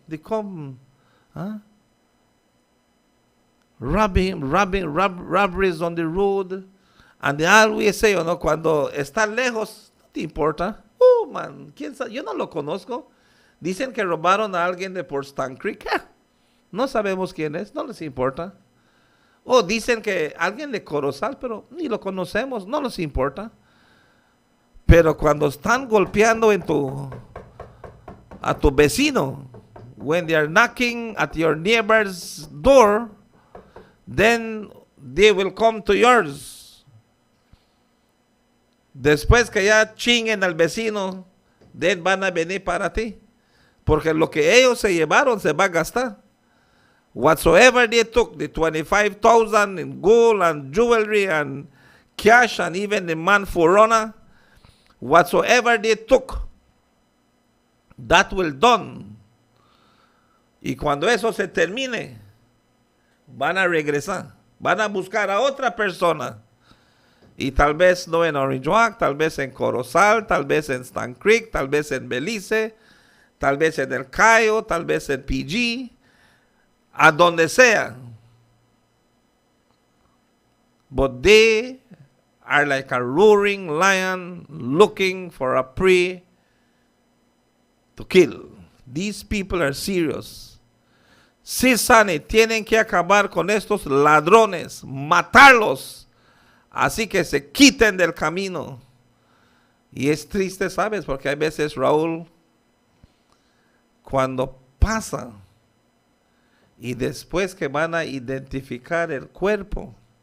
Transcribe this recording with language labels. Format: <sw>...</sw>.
<en>They come, robberies on the road. And they always say, you know,</en> <es>cuando está lejos, no te importa. Oh, man, ¿quién sabe? Yo no lo conozco. Dicen que robaron a alguien de por Stan Creek. No sabemos quién es, no les importa. O dicen que alguien de Corozal, pero ni lo conocemos, no les importa. Pero cuando están golpeando a tu vecino,</es> <en>when they are knocking at your neighbor's door, then they will come to yours.</en> <es>Después que ya chinguen al vecino, then van a venir para ti. Porque lo que ellos se llevaron se va a gastar.</es> <en>Whatsoever they took, the 25,000 in gold and jewelry and cash and even the man Forona, whatsoever they took, that will done.</en> <es>Y cuando eso se termine, van a regresar, van a buscar a otra persona. Y tal vez no en Orihuac, tal vez en Corozal, tal vez en Stan Creek, tal vez en Belize, tal vez en El Cayo, tal vez en PG, a donde sea.</es> <en>But they are like a roaring lion looking for a prey to kill. These people are serious.</en> <es>Sí, Sani, tienen que acabar con estos ladrones, matarlos, así que se quiten del camino. Y es triste, ¿sabes? Porque hay veces, Raúl, cuando pasa y después que van a identificar el cuerpo</es>